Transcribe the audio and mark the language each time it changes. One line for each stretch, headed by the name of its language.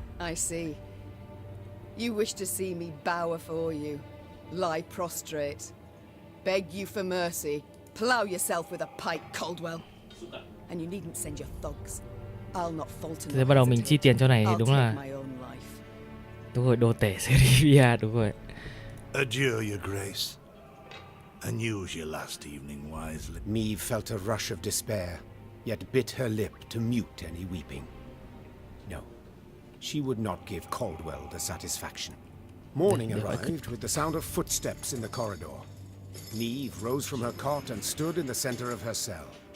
English: I see. You wish to see me bow before you, lie prostrate, beg you for mercy, plough yourself with a pike, Caldwell. And you needn't send your thugs. I'll not falter.
Vietnamese: Thế bắt đầu mình chi tiền cho này thì đúng là đúng rồi, đồ tể Rivia, đúng rồi.
English: Adieu, your grace, and use your last evening wisely. Maeve felt a rush of despair, yet bit her lip to mute any weeping. No, she would not give Caldwell the satisfaction. Morning arrived with the sound of footsteps in the corridor. Maeve rose from her cot and stood in the center of her cell.